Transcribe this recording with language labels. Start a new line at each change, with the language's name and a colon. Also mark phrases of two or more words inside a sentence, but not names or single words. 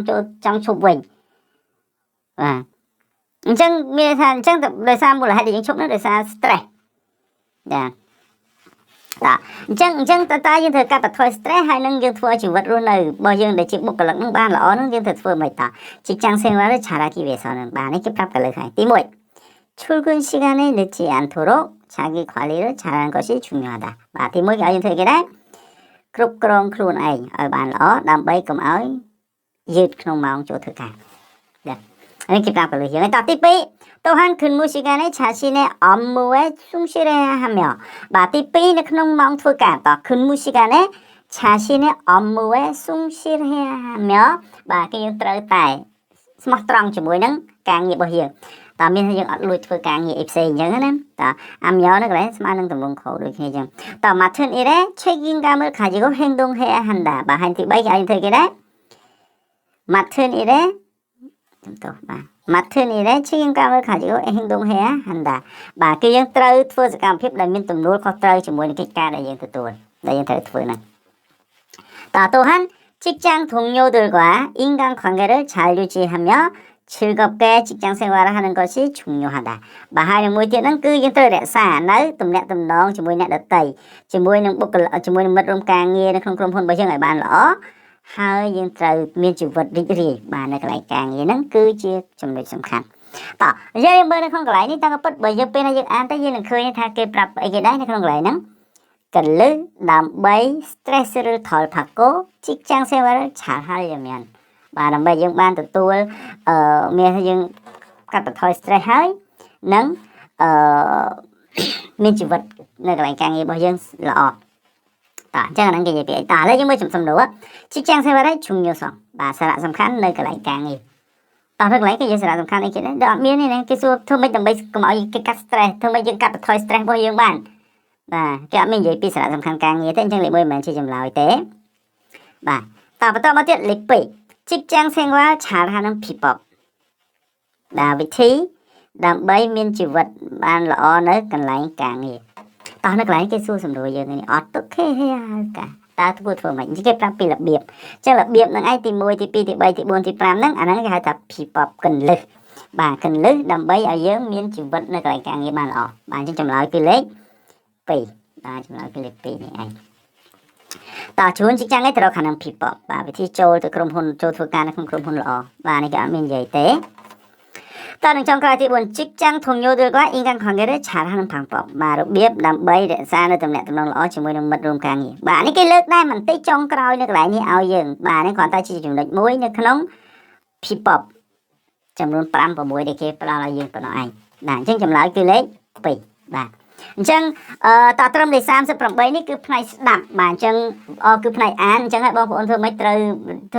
Khmer: ចូលចង់ឈប់វិញបាទអញ្ចឹងមានថាអញ្ចឹងដោយសារមូលហេតុដែលយើងឈប់នោះដោយសារ stress ចាអញ្ចឹងតើយើងត្រូវកាត់បន្ថយ stress ហើយនឹងយើងធ្វើឲ្យជីវិតរស់នៅរបស់យើងដែលជាបុគ្គលិកនឹងបានល្អនឹងយើងត្រូវធ្វើមិនតា
Korean: 직장 생활을 잘하기 위해서는
Khmer: បាទនេះគេប្រាប់កន្លឹះហើយទី1
Korean: 출근 시간에 늦지 않도록 자기 관리를 잘하는 것이 중요하다.
Khmer: បាទទី1គេឲ្យយើងធ្វើគេដែរគ្រប់គ្រងខ្លួនឯងឲ្យបានល្អដើម្បីកុំឲ្យយឺតក្នុងម៉ោងចូលធ្វើការនេះគេប្រាប់កន្លឹះយើងហើយតទី2
Korean: 또한 근무 시간에 자신의 업무에 충실해야 하며
Khmer: បាទទី2នៅក្នុងម៉ោងធ្វើការត
Korean: 근무 시간에 자신의 업무에 충실해야 하며
Khmer: បាទគេយើងត្រូវតែស្មោះត្រង់ជាមួយនឹងការងាររបស់យើងតើមានយើងអត់លួចធ្វើការងារអីផ្សេងអញ្ចឹងណាតើអាំយ៉នៅកន្លែងស្មើនឹងទម្រង់ខុសដូចគ្នាអញ្ចឹងតើ
Korean: 맡은 일에 책임감을 가지고 행동해야 한다
Khmer: បាទហើយទី3គេឲ្យធ្វើគេដែរ
Korean: 맡은 일에 맡은 일에 책임감을 가지고 행동해야 한다
Khmer: បាទគឺយើងត្រូវធ្វើសកម្មភាពដែលមានទំនួលខុសត្រូវជាមួយនឹងកិច្ចការដែលយើងទទួលដែលយើងត្រូវធ្វើហ្នឹងតើ
Korean: 또한 직장 동료들과 인간관계를 잘 유지하며 즐겁게 직장 생활을 하는 것이 중요하다.
Khmer: បាទហើយមួយទៀតហ្នឹងគឺយើងត្រូវរក្សានៅទំនាក់ទំនងជាមួយអ្នកដទៃជាមួយនឹងបុគ្គលិកជាមួយនឹងមិត្តរួមការ ងារនៅក្នុងក្រុមហ៊ុនរបស់យើងឲ្យបានល្អហើយយើងត្រូវមានជីវិតរីករាយបាទនៅកន្លែងការងារហ្នឹងគឺជាចំណុចសំខាន់តោះយើងមើលនៅក្នុងកន្លែងនេះតាមពិតបើយើងពេលណាយើងអានទៅយើងនឹងឃើញថាគេប្រាប់អីគេដែរនៅក្នុងកន្លែងហ្នឹងកន្លឹះដើម្បី
Korean: stress를 덜 받고 직장 생활을 잘 하려면
Khmer: បាទដើម្បីយើងបានទទួលមានថាយើងកាត់បន្ថយ stress ហើយនិងមានជីវិតនៅកន្លែងការ ងាររបស់យើងល្អតើអញ្ចឹងហ្នឹងគេនិយាយពីអីតើឥឡូវយើងមើលសំណួរ
Korean: 직장 생활의 중요성
Khmer: បាទសារៈសំខាន់នៅកន្លែងការងារតើនៅកន្លែងគេនិយាយសារៈសំខាន់អីគេដែរដល់អត់មានទេណាគេសួរធ្វើម៉េចដើម្បីកុំឲ្យគេកាត់ stress ធ្វើម៉េចយើងកាត់បន្ថយ stress របស់យើងបានបាទគេអត់មាននិយាយ ពីសារៈសំខាន់ការងារទេអញ្ចឹងលេខ1មិនមែនជាចម្លើយទេបាទតើបន្តមកទៀតលេខ2
Korean: 직장 생활 잘하는 비법
Khmer: បាទវិធីដើម្បីមានជីវិតបានល្អនៅកន្លែងការងារតោះនៅកន្លែងគេសួរសំណួរយើង នេះអត់ទុកគេហើយតើធ្វើម៉េចគេប្រាប់ពីរបៀបអញ្ចឹងរបៀបនឹងឯងទី1ទី2ទី3ទី4ទី5ហ្នឹងអាហ្នឹងគេហៅថា 비법 កន្លឹះបាទក ន្លឹះដើម្បីឲ្យយើងមានជីវិតនៅកន្លែងការងារបានល្អបាទអញ្ចឹងចម្លើយគឺលេខ2បាទចម្លើយគឺលេខ2នេះឯងតើជួន 직장ឯងត្រូវខាងនឹង 비법 បាទវិធីចូលទៅក្រុមហ៊ុនចូលធ្វើការនៅក្នុងក្រុមហ៊ុនល្អបាទនេះគេអត់មាននិយាយទេតើនឹងចុងក្រោយទី4
Korean: 직장 동료들과 인간관계를 잘하는 방법
Khmer: បាទរបៀបដើម្បីរក្សានៅទំនាក់ទំនងល្អជាមួយនឹងមិត្តរួមការងារបាទនេះគេលើកដែរបន្តិចចុងក្រោយនៅកន្លែងនេះឲ្យយើងបាទនេះគ្រាន់តែជាចំណុចមួយនៅក្នុង 비법 ចំនួន5 6ដែលគេផ្ដល់ឲ្យយើងប៉ុណ្ណោះឯងបាទអញ្ចឹងចម្លើយគឺលេខ2បាទអញ្ចឹងតត្រឹមលេខ38នេះគឺផ្នែកស្ដាប់បាទអញ្ចឹងគឺផ្នែកអានអញ្ចឹងហើយបងប្អូនធ្វើម៉េចត្រូវធ្វើ